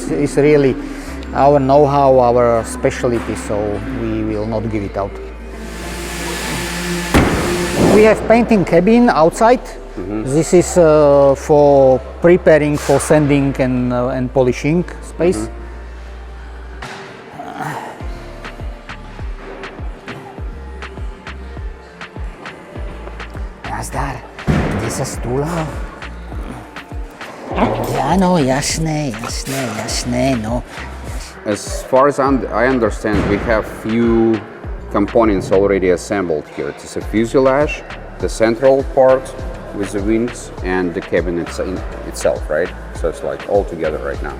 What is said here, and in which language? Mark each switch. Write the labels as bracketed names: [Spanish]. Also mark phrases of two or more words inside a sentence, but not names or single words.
[English] It's really our know-how, our specialty, so we will not give it out. We have painting cabin outside. This is for preparing for sanding and polishing space. [Slovak] Nazdar, kde sa stúla? Áno, jasné, no. [English] As far as I understand, we have few components already assembled here. It's a fuselage, the central part with the wings, and the cabin itself, right? So it's like all together right now.